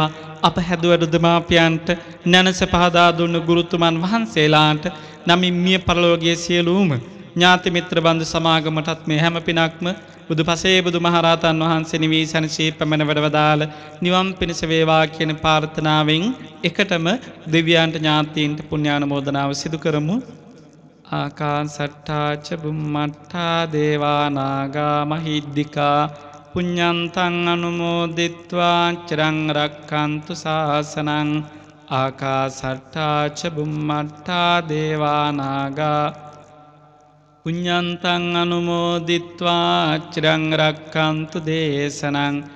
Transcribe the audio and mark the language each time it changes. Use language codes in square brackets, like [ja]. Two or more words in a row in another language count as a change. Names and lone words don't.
[si] අප හැදුවරු දෙමාපියන්ට නැනස පහදා දුන්න ගුරුතුමන් වහන්සේලාට නමින් මිය පරලෝකයේ සියලුම ඥාති මිත්‍ර බන්දු සමාගමටත් මේ හැම පිනක්ම බුදු පසේ බුදු මහරහතන් වහන්සේ නිවී සැනසී පැමිණ වැඩවදාළ නිවන් පිණිස වේවා කියන ප්‍රාර්ථනාවෙන් එකටම දෙවියන්ට ඥාතීන්ට පුණ්‍යානුමෝදනාව සිදු කරමු. [pi] ආකාසට්ඨා ච බුම්මට්ඨා දේවා නාග මහිද්దికා පුඤ්ඤන්තං අනුමෝදිත්වා චිරං රක්ඛන්තු ශාසනං. ආකාසට්ඨා ච බුම්මට්ඨා දේවා නාග පුඤ්ඤන්තං අනුමෝදිත්වා චිරං රක්ඛන්තු දේශනං.